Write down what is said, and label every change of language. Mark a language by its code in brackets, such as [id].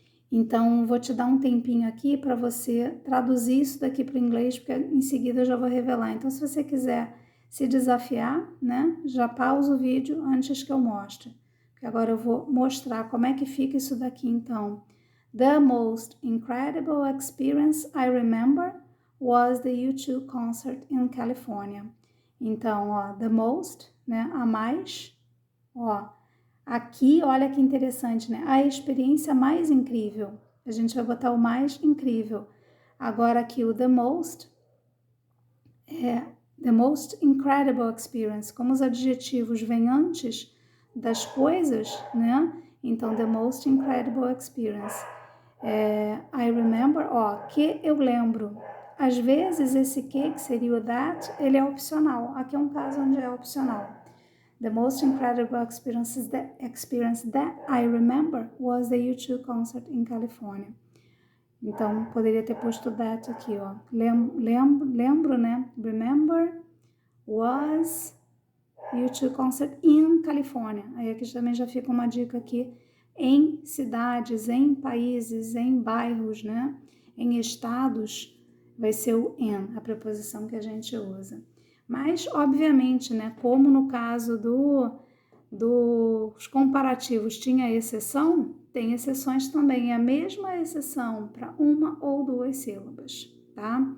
[pt] Então, vou te dar um tempinho aqui para você traduzir isso daqui para o inglês, porque em seguida eu já vou revelar. Então, se você quiser se desafiar, né, já pausa o vídeo antes que eu mostre. Porque agora eu vou mostrar como é que fica isso daqui, então. [en] The most incredible experience I remember was the U2 concert in California. [pt] Então, ó, the most, né, a mais, ó. Aqui, olha que interessante, né? A experiência mais incrível. A gente vai botar o mais incrível. Agora aqui o the most é [en] the most incredible experience. [pt] Como os adjetivos vêm antes das coisas, né? [en] Então, the most incredible experience. I remember, [pt] ó, que eu lembro. Às vezes esse que seria o that, ele é opcional. Aqui é um caso onde é opcional. [en] The most incredible experience that I remember was the U2 concert in California. [pt] Então, poderia ter posto that aqui, ó. Lembro, né? [en] Remember was U2 concert in California. [pt] Aí aqui também já fica uma dica aqui em cidades, em países, em bairros, né? Em estados, vai ser o in, a preposição que a gente usa. Mas, obviamente, né, como no caso dos comparativos tinha exceção, tem exceções também. É a mesma exceção para uma ou duas sílabas, tá?